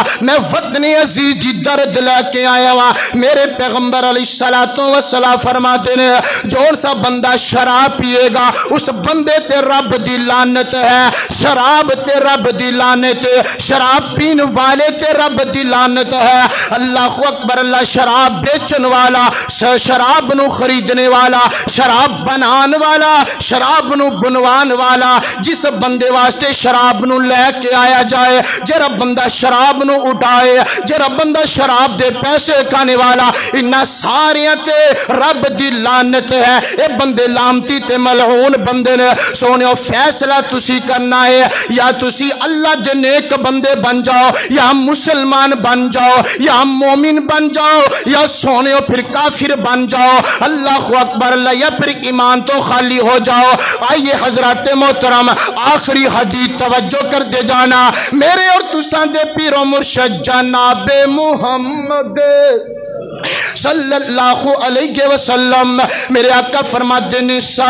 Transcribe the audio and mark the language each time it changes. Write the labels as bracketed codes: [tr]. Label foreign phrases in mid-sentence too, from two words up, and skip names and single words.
[pa] میں وطنی عزیز دی درد لے کے آیا واں۔ میرے پیغمبر [ar] عليه الصلاة والسلام [pa] فرماتے نے جون سا بندہ شراب پئے گا اس بندے تے رب دی لعنت ہے، شراب تے رب دی لعنت، شراب پینے والے تے رب دی لعنت ہے. [ar] الله أكبر الله. [pa] شراب بیچن والا، شراب نوں خریدنے والا، شراب بنانے والا، شراب نوں بنوان والا، جس بندے واسطے شراب نوں لے کے آیا جائے، جرا بندہ شراب نوں اٹھائے، جرا بندہ بندہ شراب دے پیسے کھانے والا انہاں ساریاں تے رب دی لعنت ہے اے بندے لامتی تے ملعون بندے نے سونیو فیصلہ تسی کرنا ہے یا تسی اللہ دے نیک بندے بن جاؤ یا مسلمان بن جاؤ یا مومن بن جاؤ یا سونیو پھر کافر بن جاؤ [ar] اللہ اکبر اللہ [pa] یا پھر ایمان تو خالی ہو جاؤ آئیے حضرات محترم آخری حدیث توجہ کر دے جانا میرے اور تسان دے پیر و مرشد جناب محمد [ar] صلی اللہ علیہ وسلم [pa] میرے آقا فرماتے ہیں